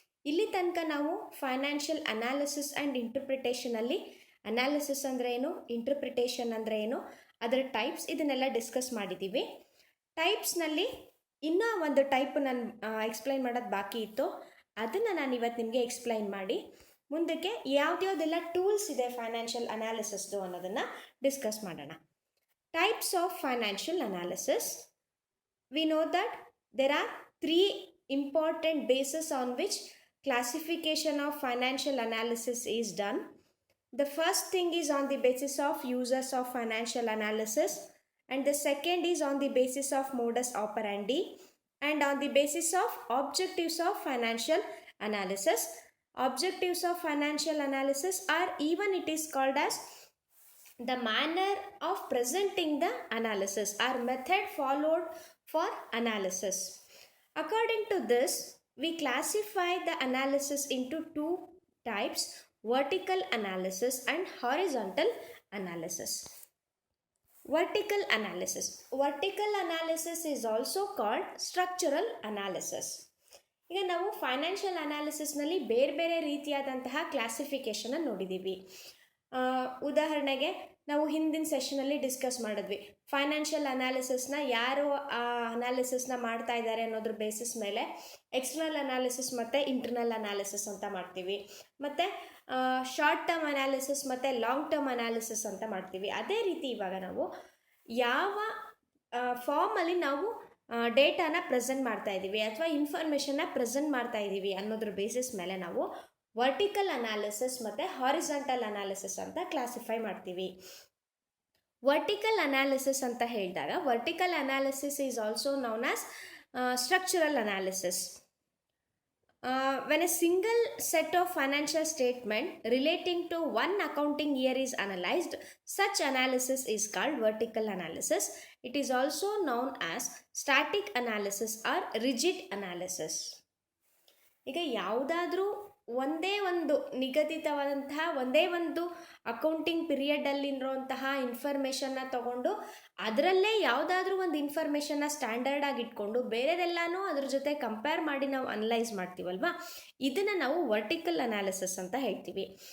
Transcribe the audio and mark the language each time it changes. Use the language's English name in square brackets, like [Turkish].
[Kannada] ಇಲ್ಲಿ ತನಕ ನಾವು ಫೈನಾನ್ಷಿಯಲ್ ಅನಾಲಿಸಿಸ್ ಆ್ಯಂಡ್ ಇಂಟರ್ಪ್ರಿಟೇಷನಲ್ಲಿ ಅನಾಲಿಸಿಸ್ ಅಂದರೆ ಏನು, ಇಂಟರ್ಪ್ರಿಟೇಷನ್ ಅಂದರೆ ಏನು, ಅದರ ಟೈಪ್ಸ್ ಇದನ್ನೆಲ್ಲ ಡಿಸ್ಕಸ್ ಮಾಡಿದ್ದೀವಿ. ಟೈಪ್ಸ್ನಲ್ಲಿ ಇನ್ನೂ ಒಂದು ಟೈಪ್ ನಾನು ಎಕ್ಸ್ಪ್ಲೈನ್ ಮಾಡೋದು ಬಾಕಿ ಇತ್ತು. ಅದನ್ನು ನಾನು ಇವತ್ತು ನಿಮಗೆ ಎಕ್ಸ್ಪ್ಲೈನ್ ಮಾಡಿ ಮುಂದಕ್ಕೆ ಯಾವುದ್ಯಾವುದೆಲ್ಲ ಟೂಲ್ಸ್ ಇದೆ ಫೈನಾನ್ಷಿಯಲ್ ಅನಾಲಿಸಿಸ್ದು ಅನ್ನೋದನ್ನು ಡಿಸ್ಕಸ್ ಮಾಡೋಣ. [English] Types of financial analysis. We know that there are 3 important bases on which classification of financial analysis is done. The first thing is on the basis of uses of financial analysis, and the second is on the basis of modus operandi, and on the basis of objectives of financial analysis. Objectives of financial analysis are even it is called as the manner of presenting the analysis or method followed for analysis. According to this, we classify the analysis into 2 types: vertical analysis and horizontal analysis. Vertical analysis. Vertical analysis is also called structural analysis. [Kannada] ಈಗ ನಾವು financial ಅನಾಲಿಸಿಸ್ನಲ್ಲಿ ಬೇರೆ ಬೇರೆ ರೀತಿಯಾದಂತಹ ಕ್ಲಾಸಿಫಿಕೇಷನ್ನ ನೋಡಿದ್ದೀವಿ. ಉದಾಹರಣೆಗೆ ನಾವು ಹಿಂದಿನ ಸೆಷನಲ್ಲಿ discuss ಮಾಡಿದ್ವಿ. ಫೈನಾನ್ಷಿಯಲ್ ಅನಾಲಿಸಿಸ್ನ ಯಾರು ಅನಾಲಿಸಿಸ್ನ ಮಾಡ್ತಾ ಇದ್ದಾರೆ ಅನ್ನೋದ್ರ ಬೇಸಿಸ್ ಮೇಲೆ ಎಕ್ಸ್ಟರ್ನಲ್ ಅನಾಲಿಸಿಸ್ ಮತ್ತು ಇಂಟರ್ನಲ್ ಅನಾಲಿಸಿಸ್ ಅಂತ ಮಾಡ್ತೀವಿ. ಮತ್ತು ಶಾರ್ಟ್ ಟರ್ಮ್ ಅನಾಲಿಸಿಸ್ ಮತ್ತು ಲಾಂಗ್ ಟರ್ಮ್ ಅನಾಲಿಸಿಸ್ ಅಂತ ಮಾಡ್ತೀವಿ. ಅದೇ ರೀತಿ ಇವಾಗ ನಾವು ಯಾವ ಫಾರ್ಮಲ್ಲಿ ನಾವು ಡೇಟಾನ ಪ್ರೆಸೆಂಟ್ ಮಾಡ್ತಾ ಇದ್ದೀವಿ ಅಥವಾ ಇನ್ಫಾರ್ಮೇಷನ್ನ ಪ್ರೆಸೆಂಟ್ ಮಾಡ್ತಾ ಇದ್ದೀವಿ ಅನ್ನೋದ್ರ ಬೇಸಿಸ್ ಮೇಲೆ ನಾವು ವರ್ಟಿಕಲ್ ಅನಾಲಿಸಿಸ್ ಮತ್ತು ಹಾರಿಜಾಂಟಲ್ ಅನಾಲಿಸಿಸ್ ಅಂತ ಕ್ಲಾಸಿಫೈ ಮಾಡ್ತೀವಿ. ವರ್ಟಿಕಲ್ ಅನಾಲಿಸಿಸ್ ಅಂತ ಹೇಳಿದಾಗ [English] Vertical analysis is also known as structural analysis. When a single set of financial statement relating to one accounting year is analyzed, such analysis is called vertical analysis. It is also known as static analysis or rigid analysis. [Kannada] ಈಗ ಯಾವುದಾದ್ರೂ ಒಂದೇ ಒಂದು ನಿಗದಿತವಾದಂತಹ ಒಂದೇ ಒಂದು accounting ಪೀರಿಯಡಲ್ಲಿರುವಂತಹ ಇನ್ಫಾರ್ಮೇಷನ್ನ ತಗೊಂಡು ಅದರಲ್ಲೇ ಯಾವುದಾದ್ರೂ ಒಂದು ಇನ್ಫಾರ್ಮೇಷನ್ನ ಸ್ಟ್ಯಾಂಡರ್ಡ್ ಆಗಿ ಇಟ್ಕೊಂಡು ಬೇರೆದೆಲ್ಲನೂ ಅದ್ರ ಜೊತೆ ಕಂಪೇರ್ ಮಾಡಿ ನಾವು ಅನಲೈಸ್ ಮಾಡ್ತೀವಲ್ವಾ, ಇದನ್ನು ನಾವು ವರ್ಟಿಕಲ್ ಅನಾಲಿಸಿಸ್ ಅಂತ ಹೇಳ್ತೀವಿ.